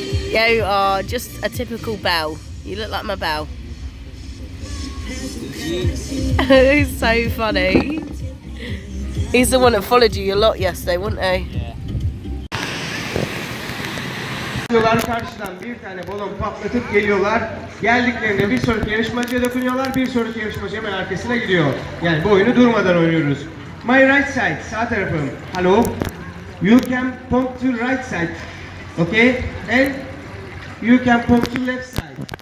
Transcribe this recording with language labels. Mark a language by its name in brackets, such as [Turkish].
[English] You are just a typical Belle. You look like my Belle. He's so funny. He's the one that followed you a lot yesterday, wasn't he? Yeah. [Turkish] Karşıdan bir tane balon patlatıp geliyorlar. Geldiklerinde bir sonraki yarışmacıya dokunuyorlar. Bir sonraki yarışmacı hemen arkasına gidiyor. Yani bu oyunu durmadan oynuyoruz. [English] My right side, [Turkish] sağ tarafım. [English] Hello. You can pump to right side. Okay? And you can pump to left side.